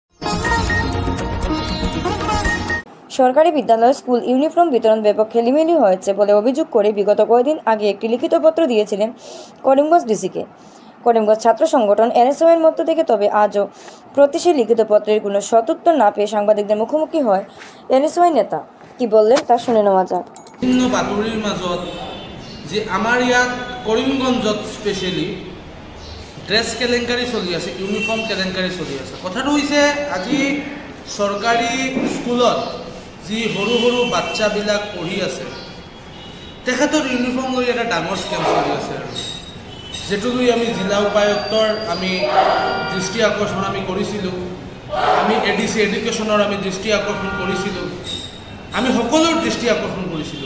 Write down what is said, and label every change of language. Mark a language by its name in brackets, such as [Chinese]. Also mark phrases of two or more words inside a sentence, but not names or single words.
[Bangla] সরকারি বিদ্যালয়ে [English] school uniform [Bangla] বিতরণ ব্যাপক খেলিমেলি হয়েছে বলে অভিযোগ করে বিগত কয়েকদিন আগে একটি লিখিত পত্র দিয়েছিলেন করিমগঞ্জ ডিসিকে করিমগঞ্জ ছাত্র সংগঠন এনএসওয়ের মধ্য থেকে। তবে আজও প্রতি সেই লিখিত পত্রের কোনো সদুত্তর না পেয়ে সাংবাদিকদের মুখোমুখি হয় এনএসওয়ে নেতা। কি বললেন তা শুনে নেওয়া যাক। [Assamese] বিভিন্ন বাতৰিৰ মাজত যে আমাৰ ইয়াত কৰিমগঞ্জত [English] specially dress [Assamese] কেলেংকাৰী চলি আছে, ইউনিফৰ্ম কেলেংকাৰী চলি আছে। কথাটো হৈছে আজি চৰকাৰী স্কুলত যি সৰু সৰু বাচ্চাবিলাক পঢ়ি আছে তেখেতৰ ইউনিফৰ্ম লৈ এটা ডাঙৰ স্কেম চলি আছে, আৰু যেটো লৈ আমি জিলা উপায়ুক্তৰ আমি দৃষ্টি আকৰ্ষণ আমি কৰিছিলোঁ, আমি [English] ADC Education [Assamese] আমি দৃষ্টি আকৰ্ষণ কৰিছিলোঁ, আমি সকলোৰ দৃষ্টি আকৰ্ষণ কৰিছিলোঁ।